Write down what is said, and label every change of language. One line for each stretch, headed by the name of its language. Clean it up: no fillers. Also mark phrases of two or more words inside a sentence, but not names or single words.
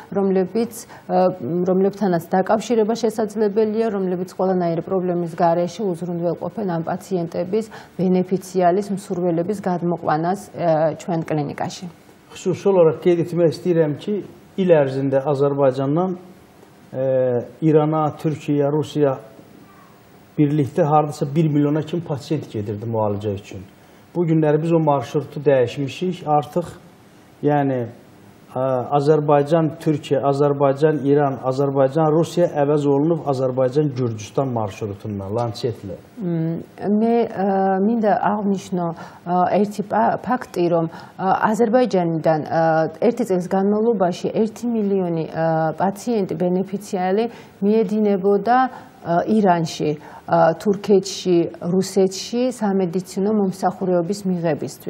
Georgian: რომლებთანაც დაკავშირება შესაძლებელია, რომლებიც ყველანაირი პრობლემის გარეშე უზრუნველყოფენ ამ პაციენტების ბენეფიციალის მსურველების გადმოყვანას ჩვენ კლინიკაში.
Azerbaijani: Xüsusi olaraq qeyd etmək istəyirəm ki, il ərzində Azərbaycandan İrana, Türkiyə, Rusiya birlikdə hardasa 1 milyona kimi pasiyent gedirdi müalicə üçün. Bu günləri biz o marşrutu dəyişmişik. Artıq yəni Azərbaycan, Türkiyə, Azərbaycan, İran, Azərbaycan, Rusiya əvəz olunub Azərbaycan, Gürcüstan marşrutundan, Lancetlə.
Georgian: მე მინდა აღვნიშნო ერთი ფაქტი, რომ აზერბაიჯანიდან ერთი წლის განმავლობაში 1 მილიონი პაციენტი ბენეფიციარი მიედინებოდა ირანში, თურქეთში, რუსეთში სამედიცინო მომსახურებების მიღებისთვის.